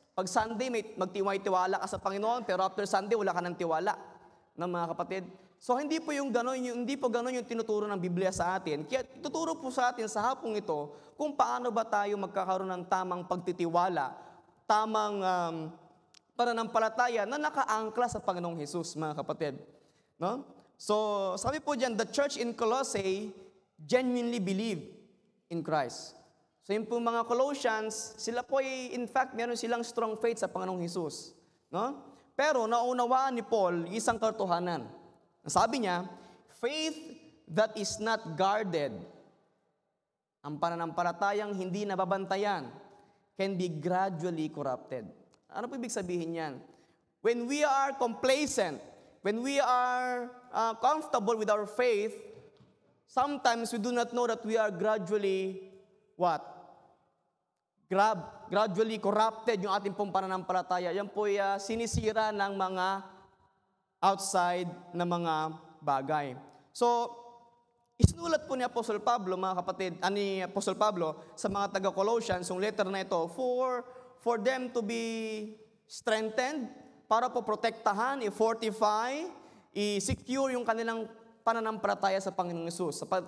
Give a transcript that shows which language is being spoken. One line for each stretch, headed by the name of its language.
Filipino: Pag Sunday, magtiwala ka sa Panginoon, pero after Sunday, wala ka ng tiwala, ng mga kapatid. So hindi po gano'n yung tinuturo ng Biblia sa atin. Kaya tuturo po sa atin sa hapong ito kung paano ba tayo magkakaroon ng tamang pagtitiwala, tamang pananampalataya na nakaangkla sa Panginoong Hesus, mga kapatid. No?
English: So,
Filipino: sabi po diyan,
English: the church in Colossae genuinely believed in Christ.
Filipino: So, yung po mga Colossians, sila po ay,
English: in fact,
Filipino: meron silang strong faith sa Panginoong Hesus. No? Pero, naunawaan ni Paul isang katotohanan. Sabi niya,
English: faith that is not guarded,
Filipino: ang pananampalatayang hindi nababantayan,
English: can be gradually corrupted.
Filipino: Ano po ibig sabihin yan?
English: When we are complacent, when we are comfortable with our faith, sometimes we do not know that we are gradually, what? Gradually corrupted
Filipino: yung ating pong pananampalataya. Yan po sinisira ng mga outside na mga bagay. So, isinulat po ni Apostle Pablo, mga kapatid, ni Apostle Pablo sa mga taga-Colossians, yung letter na ito,
English: for them to be strengthened,
Filipino: para po protektahan, i-fortify, i-secure yung kanilang pananampalataya sa Panginoong Hesus.